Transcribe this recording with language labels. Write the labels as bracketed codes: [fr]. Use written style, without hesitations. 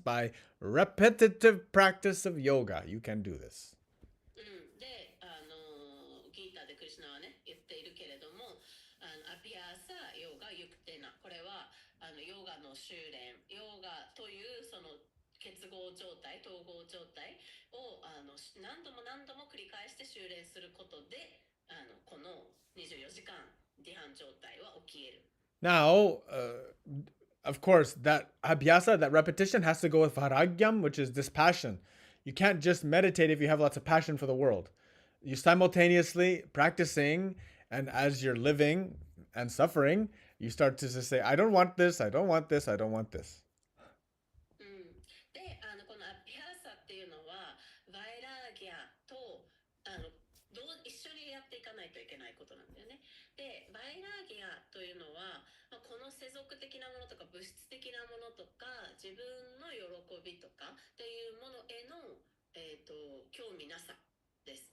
[en] By repetitive practice of yoga, you can do this. [ja] で、ギータでクリシュナはね、言っているけれども、アビアサヨガユクテナ。これは、ヨガの修練、ヨガというその結合状態、統合状態を何度も繰り返して修練することで、この24時間ディハン状態は起き得る。 [en] Now, of course, that abhyasa, that repetition has to go with varagyam, which is this passion. You can't just meditate if you have lots of passion for the world. You simultaneously practicing, and as you're living and suffering, you start to just say, I don't want this, I don't want this, I don't want this. [ja] で、このアビハーサっていうのは、バイラーギャと一緒にやっていかないといけないことなんだよね。で、バイラーギアというのは、この世俗的なものとか物質的なものとか自分の喜びとかっていうものへの、興味なさです。